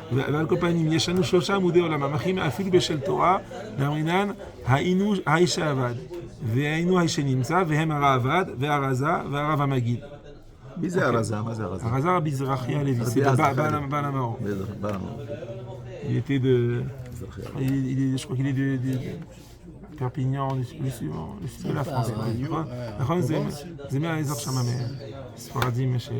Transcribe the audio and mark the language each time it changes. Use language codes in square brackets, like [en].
[he] ועל כל פנים, יש לנו 3 עמודי עולם, המחים אפילו בשל תורה, ואמרינן, היינו האיש העבד, והיינו האיש שנמצא, והם הראב"ד, והרזה, והרב המגיד. מי זה הרזה? מה זה הרזה? הרזה רבי זרחיה הלוי, [fr] c'est [he] בעל המאור. [fr] Il était de... je crois qu'il est de Perpignan, le sud de la France. [he] נכון, זה מהאזור שם, ספרדים